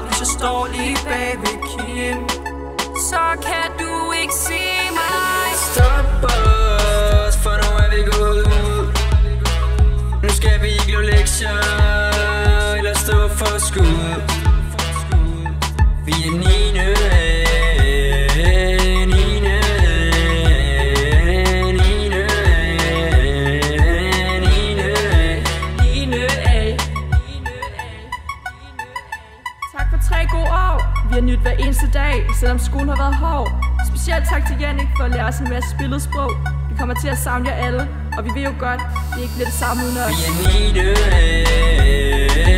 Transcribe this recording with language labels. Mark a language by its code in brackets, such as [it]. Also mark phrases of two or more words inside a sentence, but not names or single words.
[da] Hvis jeg står lige bag ved Kim, Så kan du ikke se mig. stop os, for nu er vi gået ud. Nu skal vi ikke lave lektier eller stå for skud. Vi er Line A, Line A, Line A, Line A. Line A. Tak for 3 gode år. Vi har nyt hver eneste dag, selvom skolen har været hård. Specielt tak til Jannik for at lære os en masse billedsprog. Vi kommer til at savne jer alle, og vi ved jo godt, det ikke bliver det samme uden os. Vi er Line A.